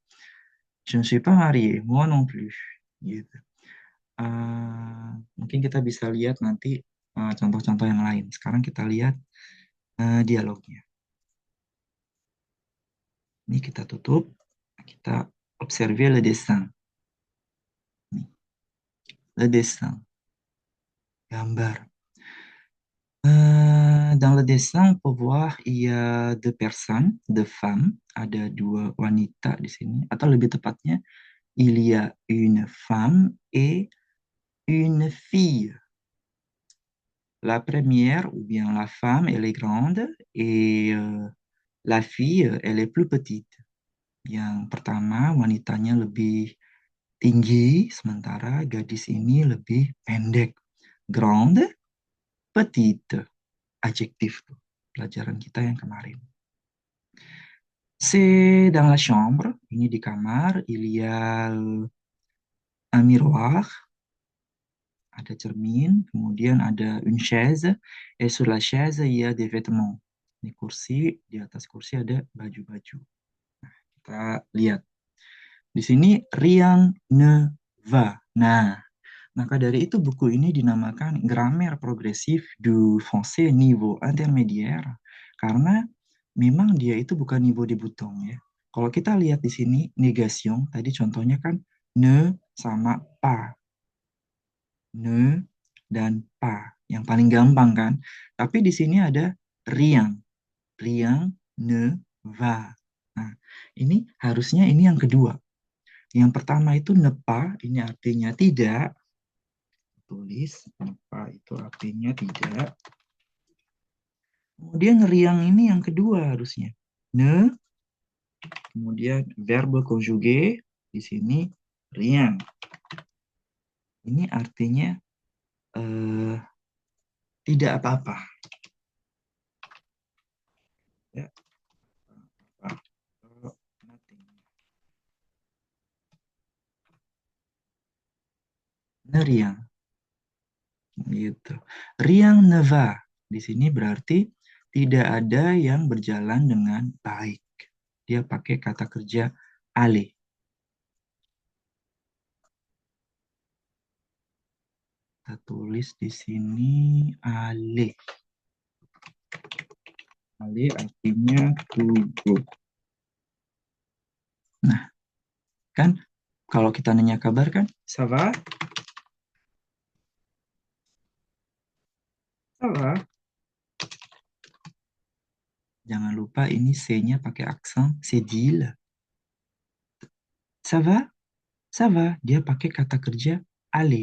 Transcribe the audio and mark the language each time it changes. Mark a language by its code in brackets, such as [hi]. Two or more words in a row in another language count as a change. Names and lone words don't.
[fr] Je ne suis pas marié. Moi non plus. [id] Gitu. Mungkin kita bisa lihat nanti contoh-contoh yang lain. Sekarang kita lihat dialognya. Ini kita tutup. Kita [fr] observer le dessin. Le dessin. Gambar. Dans le dessin, on peut voir il y a deux personnes, deux femmes. [id] Ada dua wanita di sini. Atau lebih tepatnya, [fr] il y a une femme et une fille. La première, ou bien la femme, elle est grande et la fille, elle est plus petite. [id] Yang pertama, wanitanya lebih tinggi, sementara gadis ini lebih pendek. [fr] Grande, petite. [id] Adjektif tuh, pelajaran kita yang kemarin. [fr] C'est dans la chambre, [id] ini di kamar, [fr] il y a un miroir, [id] ada cermin, kemudian ada [fr] une chaise, et sur la chaise il y a des vêtements. [id] Ini kursi, di atas kursi ada baju-baju. Nah, kita lihat. Di sini [fr] rien ne va. [id] Nah, maka dari itu buku ini dinamakan Grammaire progressif du français niveau intermédiaire karena memang dia itu bukan [fr] niveau débutant [id] ya. Kalau kita lihat di sini negation, tadi contohnya kan ne sama pas. Ne dan pas. Yang paling gampang kan. Tapi di sini ada rien. [fr] Rien ne va. [id] Nah, ini harusnya ini yang kedua. Yang pertama itu [fr] ne pas, [id] ini artinya tidak. Tulis [fr] ne pas [id] itu artinya tidak. Kemudian riang ini yang kedua harusnya. Ne, kemudian [fr] verbe conjugué [id] di sini riang. Ini artinya tidak apa-apa. Ya, nothing. [fr] Ne riang. Gitu. Riang ne va. [id] Di sini berarti tidak ada yang berjalan dengan baik. Dia pakai kata kerja aller. Kita tulis di sini aller. Aller artinya [en] to go. [id] Nah, kan kalau kita nanya kabar kan, [fr] ça va? Ça va? [id] Jangan lupa ini C-nya pakai aksen cedil. [fr] Ça va? Ça va. [id] Dia pakai kata kerja aller.